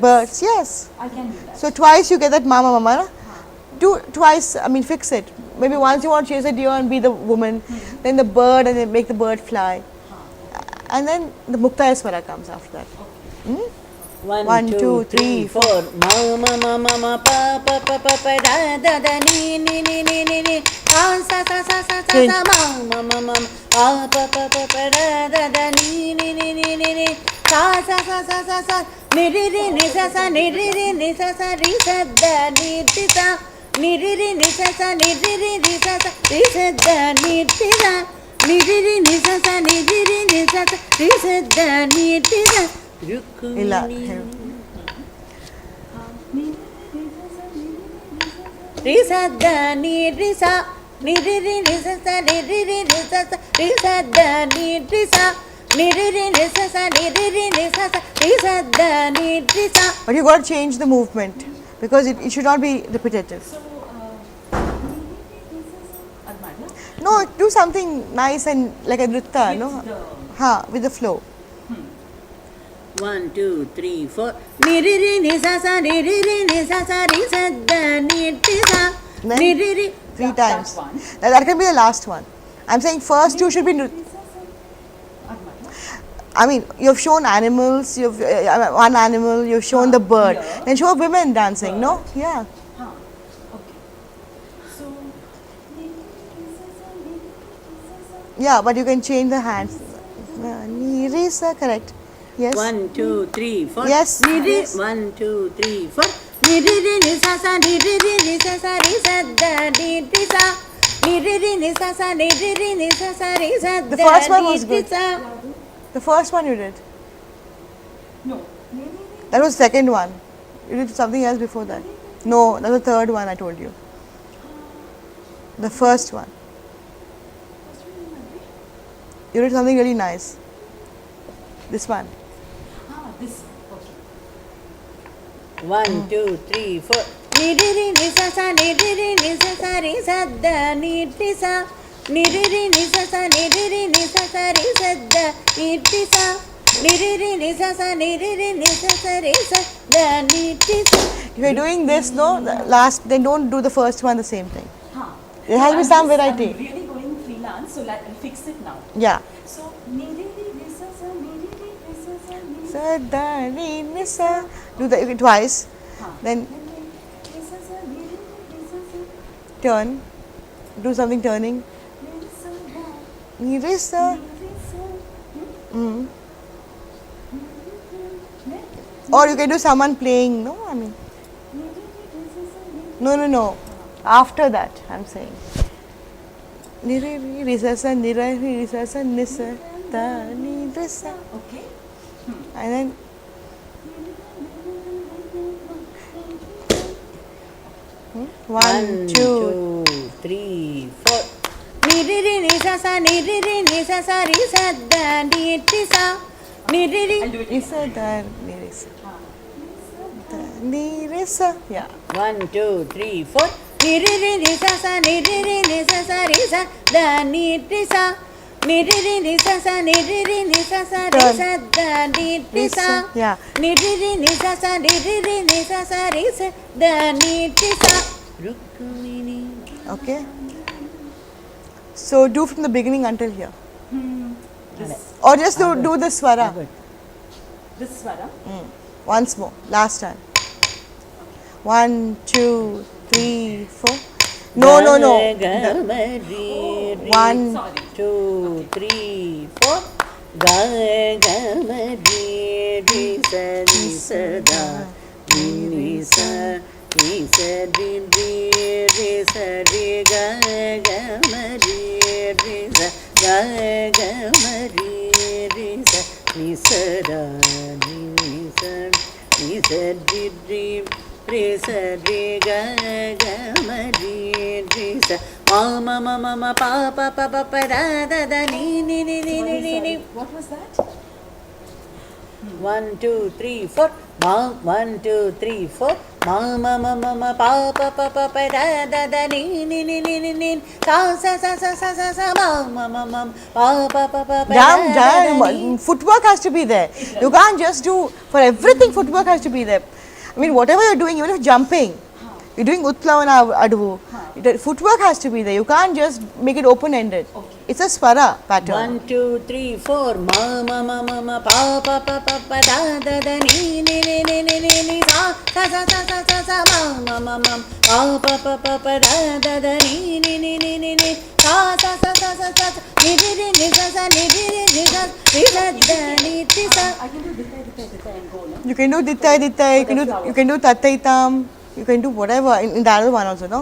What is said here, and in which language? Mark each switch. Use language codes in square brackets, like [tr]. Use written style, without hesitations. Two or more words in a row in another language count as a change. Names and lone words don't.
[en] Birds. Yes. I can do that. So twice you get that mama mama. Na? Do twice. I mean, fix it. Maybe once you want to chase a deer and be the woman, then the bird, and then make the bird fly, and then the Muktayaswara comes after that. One, two, three, four. Ma ma ma ma ma pa pa pa pa pa da da da ni ni ni ni ni ni. Sa sa sa sa sa sa sa ma ma ma ma pa pa pa pa pa da da da ni ni ni ni ni ni. Sa sa sa sa sa sa. Ni ri ri ni sa sa ni ri ri ni sa sa ri sa da ni ti sa. Ni ri ri ni sa sa ni ri ri ni sa sa ri sa da ni ti sa. Ni ri ri ni sa sa ni ri ri ni sa sa ri sa da ni ti sa. Illa. Risa da ni risa ni ri ri ni sa sa ni ri ri ni sa sa risa da ni risa ni ri ri ni sa sa ni ri ri ni sa sa risa da ni risa. But you got to change the movement because it should not be repetitive. So, Armada, No, do something nice and like a nritta, no? With the flow. 1, 2, 3, 4. Ni ri ri ni sa sa ni ri ri ni sa sa risa da ni risa Then ni ri ri. three that's times. one. That can be the last one. I'm saying first two should be. I mean, you've shown animals. You've one animal. You've shown the bird. Yeah. Then show women dancing. No, yeah. Okay. So, Yeah, but you can change the hands. Ni re sa, correct. Yes. 1, 2, 3, 4. Yes, Ni ri. yes. 1, 2, 3, 4. Ni ri ri ni sa sa ni ri ri ni sa sa ri sa da ni ri sa. Ni ri ri ni sa sa ni ri ri ni sa sa ri sa da The first one ni was ri good. sa. The first one you did. no. That was the second one. You did something else before that. No, that was the third one I told you. The first one. You did something really nice. This one. This. Okay. 1, 2, 3, 4. Ni ri ri ni sa sa ni ri ri ni sa sa ri sa da ni ri sa. Ni ri ri ni sa sa ni ri ri ni sa sa ri sa da ni ri sa. Ni ri ri ni sa sa ni ri ri ni sa sa ri sa da ni ri sa. If you're doing this, no, the last, then don't do the first one the same thing. There has to be I'm some just- variety. I'm really going freelance, so I'll fix it now. Yeah. So, ni ri ri ni sa sa ni ri ri ni sa sa ni Sa, da, ni, ni, sa. Do that twice. Then ni sa sa ni ri ri ni sa sa turn. Do something turning. ni sa da Ni, re, sa. ni sa. Or you can do someone playing, no? I mean, no. After that, I'm saying. Ni, re, re, re, sa, sa, ni, re, re, sa, sa, ni, sa, da, ni, re, sa. Okay. And then one, 1, two. 2, 3, 4. Ni ri ri ni sa sa ni ri ri ni sa sa ri sa da ni ri sa. Ni ri ri. I'll do it. Isa, da, ni, re, sa. Da, ni, re, sa. Yeah. 1, 2, 3, 4. Ni ri ri ni sa sa ni ri ri ni sa sa ri sa da ni ri sa. Ni ri ri ni sa sa ni ri ri ni sa sa ri sa da ni ri sa. Yeah. Ni ri ri ni sa sa ni ri ri ni sa sa ri sa da ni ri sa. Rukmini. Okay. So do from the beginning until here. This, Or just do the swara. this swara. Once more. Last time. 1, 2, 3, 4. No. The- One. Sorry. 2, 3, 4. Ga ga ma ri ri sa ni sa da ni sa ni sa ri ri ri sa ri ga ga ma ri ri sa ga ga ma ri ri sa ni sa da ni sa ri ri re sa re ga ga ma re re sa ma ma ma ma ma pa pa pa pa pa da da da ni ni ni ni ni ni ni. What was that? 1 2 3 4 ma 1 2 3 4 ma ma ma ma ma pa pa pa pa pa da da da ni ni ni ni ni ni sa sa sa sa sa sa sa ma ma ma ma pa pa pa pa pa Jam, da da da ni. footwork has to be there. You can't just do, for everything footwork has to be there. I mean, whatever you're doing, even if jumping, you're doing Utplavana Aduvu, footwork has to be there. You can't just make it open-ended. Okay. It's a swara pattern. 1 2 3 4 ma ma ma ma ma pa pa pa pa pa da da da ni ni ni ni ni ni ni sa sa sa sa sa sa sa ma ma ma ma pa pa pa pa pa da da da ni ni ni ni ni ni sa sa sa sa sa sa ni ni ni ni sa sa ni ni ni ni sa ni sa da ni ti sa. I can do dittai and go, no? You can do dittai dittai, you can do tattaitam, you can do whatever in the other one also, no?